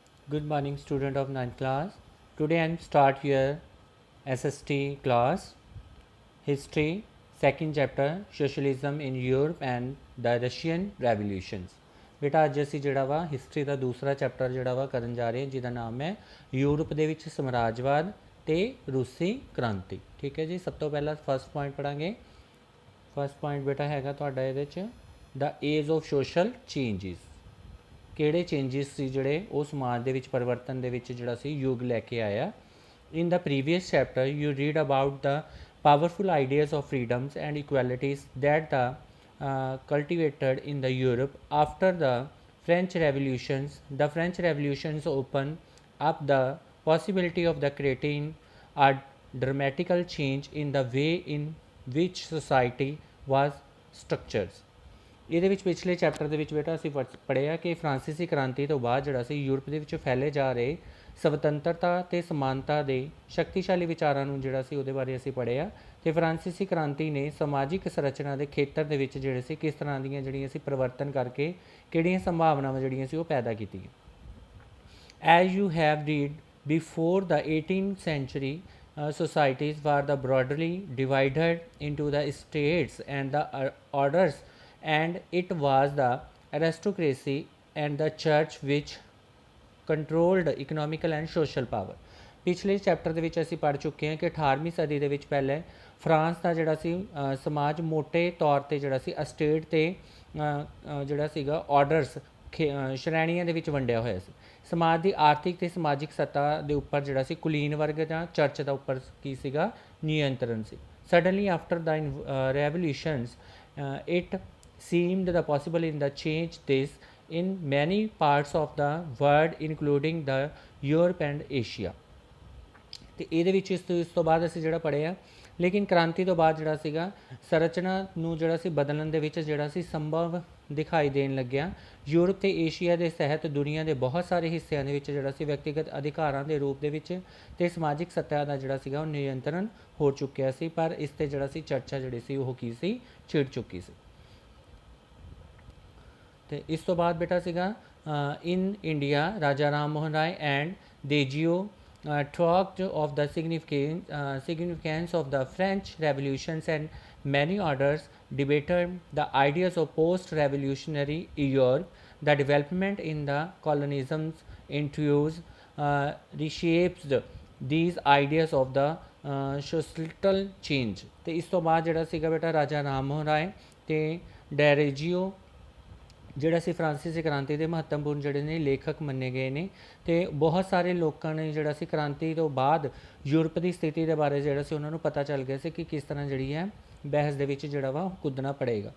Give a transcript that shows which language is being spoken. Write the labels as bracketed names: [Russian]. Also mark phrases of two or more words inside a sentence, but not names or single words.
[English] Good morning, student of ninth class. Today I am start your SST class, History, second chapter, Socialism in Europe and the Russian Revolutions. [Punjabi] ਬੇਟਾ ਅੱਜ ਅਸੀਂ ਜਿਹੜਾ ਵਾ ਹਿਸਟਰੀ ਦਾ ਦੂਸਰਾ ਚੈਪਟਰ ਜਿਹੜਾ ਵਾ ਕਰਨ ਜਾ ਰਹੇ ਹਾਂ, ਜਿਹਦਾ ਨਾਮ ਹੈ ਯੂਰਪ ਦੇ ਵਿੱਚ ਸਮਰਾਜਵਾਦ ਤੇ ਰੂਸੀ ਕ੍ਰਾਂਤੀ। ਠੀਕ ਹੈ ਜੀ। ਸਭ ਤੋਂ ਪਹਿਲਾਂ [English] first point [Punjabi] ਪੜਾਂਗੇ। [English] first point [Punjabi] ਬੇਟਾ ਹੈਗਾ ਤੁਹਾਡਾ ਇਹਦੇ 'ਚ [English] the age of social changes. [Punjabi] ਕਿਹੜੇ ਚੇਂਜਿਸ ਸੀ ਜਿਹੜੇ ਉਹ ਸਮਾਜ ਦੇ ਵਿੱਚ ਪਰਿਵਰਤਨ ਦੇ ਵਿੱਚ ਜਿਹੜਾ ਸੀ ਯੁੱਗ ਲੈ ਕੇ ਆਇਆ। [English] In the previous chapter, you read about the powerful ideas of freedoms and equalities that the cultivated in the Europe after the French Revolutions. The French Revolutions opened up the possibility of the creating a dramatical change in the way in which society was structured. [Punjabi] ਇਹਦੇ ਵਿੱਚ ਪਿਛਲੇ ਚੈਪਟਰ ਦੇ ਵਿੱਚ ਬੇਟਾ ਅਸੀਂ ਪੜ੍ਹਿਆ ਕਿ ਫਰਾਂਸੀਸੀ ਕ੍ਰਾਂਤੀ ਤੋਂ ਬਾਅਦ ਜਿਹੜਾ ਸੀ ਯੂਰਪ ਦੇ ਵਿੱਚ ਫੈਲੇ ਜਾ ਰਹੇ ਸੁਤੰਤਰਤਾ ਤੇ ਸਮਾਨਤਾ ਦੇ ਸ਼ਕਤੀਸ਼ਾਲੀ ਵਿਚਾਰਾਂ ਨੂੰ ਜਿਹੜਾ ਸੀ ਉਹਦੇ ਬਾਰੇ ਅਸੀਂ ਪੜ੍ਹਿਆ। ਤੇ ਫਰਾਂਸੀਸੀ ਕ੍ਰਾਂਤੀ ਨੇ ਸਮਾਜਿਕ ਸੰਰਚਨਾ ਦੇ ਖੇਤਰ ਦੇ ਵਿੱਚ ਜਿਹੜੇ ਸੀ ਕਿਸ ਤਰ੍ਹਾਂ ਦੀਆਂ ਜਿਹੜੀਆਂ ਸੀ ਪਰਿਵਰਤਨ ਕਰਕੇ ਕਿਹੜੀਆਂ ਸੰਭਾਵਨਾਵਾਂ ਜਿਹੜੀਆਂ ਸੀ ਉਹ ਪੈਦਾ ਕੀਤੀਆਂ। [English] As you have read, before the 18th century, societies were the broadly divided into the states and the orders, and it was the aristocracy and the church which controlled economical and social power. [Punjabi] ਪਿਛਲੇ ਚੈਪਟਰ ਦੇ ਵਿੱਚ ਅਸੀਂ ਪੜ੍ਹ ਚੁੱਕੇ ਹਾਂ ਕਿ 18ਵੀਂ ਸਦੀ ਦੇ ਵਿੱਚ ਪਹਿਲੇ ਫਰਾਂਸ ਦਾ ਜਿਹੜਾ ਸੀ ਸਮਾਜ ਮੋਟੇ ਤੌਰ 'ਤੇ ਜਿਹੜਾ ਸੀ ਅਸਟੇਟ ਤੇ ਜਿਹੜਾ ਸੀਗਾ ਆਰਡਰਸ ਸ਼੍ਰੇਣੀਆਂ ਦੇ ਵਿੱਚ ਵੰਡਿਆ ਹੋਇਆ ਸੀ। ਸਮਾਜ ਦੀ ਆਰਥਿਕ ਤੇ ਸਮਾਜਿਕ ਸੱਤਾ ਦੇ ਉੱਪਰ ਜਿਹੜਾ ਸੀ ਕੁਲੀਨ ਵਰਗ ਜਾਂ ਚਰਚ ਦਾ ਉੱਪਰ ਕੀ ਸੀਗਾ ਨਿਯੰਤਰਣ ਸੀ। [English] suddenly after the revolutions it seemed the possible in the change this in many parts of the world including the Europe and Asia। [Punjabi] ਤੇ ਇਹਦੇ ਵਿੱਚ ਇਸ ਤੋਂ ਬਾਅਦ ਅਸੀਂ ਜਿਹੜਾ ਪੜ੍ਹਿਆ ਲੇਕਿਨ ਕ੍ਰਾਂਤੀ ਤੋਂ ਬਾਅਦ ਜਿਹੜਾ ਸੀਗਾ ਸੰਰਚਨਾ ਨੂੰ ਜਿਹੜਾ ਸੀ ਬਦਲਣ ਦੇ ਵਿੱਚ ਜਿਹੜਾ ਸੀ ਸੰਭਵ ਦਿਖਾਈ ਦੇਣ ਲੱਗਿਆ। ਯੂਰਪ ਤੇ ਏਸ਼ੀਆ ਦੇ ਸਹਿਤ ਦੁਨੀਆ ਦੇ ਬਹੁਤ ਸਾਰੇ ਹਿੱਸਿਆਂ ਦੇ ਵਿੱਚ ਜਿਹੜਾ ਸੀ ਵਿਅਕਤੀਗਤ ਅਧਿਕਾਰਾਂ ਦੇ ਰੂਪ ਦੇ ਵਿੱਚ ਤੇ ਸਮਾਜਿਕ ਸੱਤਾ ਦਾ ਜਿਹੜਾ ਸੀਗਾ ਉਹ ਨਿਯੰਤਰਣ ਹੋ ਚੁੱਕਿਆ ਸੀ, ਪਰ ਇਸ ਤੇ ਜਿਹੜਾ ਸੀ ਚਰਚਾ ਜਿਹੜੀ ਸੀ ਉਹ ਕੀ ਸੀ ਛਿੜ ਚੁੱਕੀ ਸੀ। ਤੇ ਇਸ ਤੋਂ ਬਾਅਦ ਬੇਟਾ ਸੀਗਾ [English] in India Raja Ram Mohan Rai and Dejio talked of the significance of the French revolutions, and many others debated the ideas of post-revolutionary Europe. The development in the colonialisms introduced reshaped these ideas of the societal change। [Punjabi] ਤੇ ਇਸ ਤੋਂ ਬਾਅਦ ਜਿਹੜਾ ਸੀਗਾ ਬੇਟਾ ਰਾਜਾ ਰਾਮ ਮੋਹਨ ਰਾਏ ਤੇ ਡੈਰੇਜੀਓ ਜਿਹੜਾ ਸੀ ਫਰਾਂਸੀਸੀ ਕ੍ਰਾਂਤੀ ਦੇ ਮਹੱਤਵਪੂਰਨ ਜਿਹੜੇ ਨੇ ਲੇਖਕ ਮੰਨੇ ਗਏ ਨੇ। ਤੇ ਬਹੁਤ ਸਾਰੇ ਲੋਕਾਂ ਨੇ ਜਿਹੜਾ ਸੀ ਕ੍ਰਾਂਤੀ ਤੋਂ ਬਾਅਦ ਯੂਰਪ ਦੀ ਸਥਿਤੀ ਦੇ ਬਾਰੇ ਜਿਹੜਾ ਸੀ ਉਹਨਾਂ ਨੂੰ ਪਤਾ ਚੱਲ ਗਿਆ ਸੀ ਕਿ ਕਿਸ ਤਰ੍ਹਾਂ ਜਿਹੜੀ ਹੈ ਬਹਿਸ ਦੇ ਵਿੱਚ ਜਿਹੜਾ ਵਾ ਕੁੱਦਣਾ ਪੜੇਗਾ।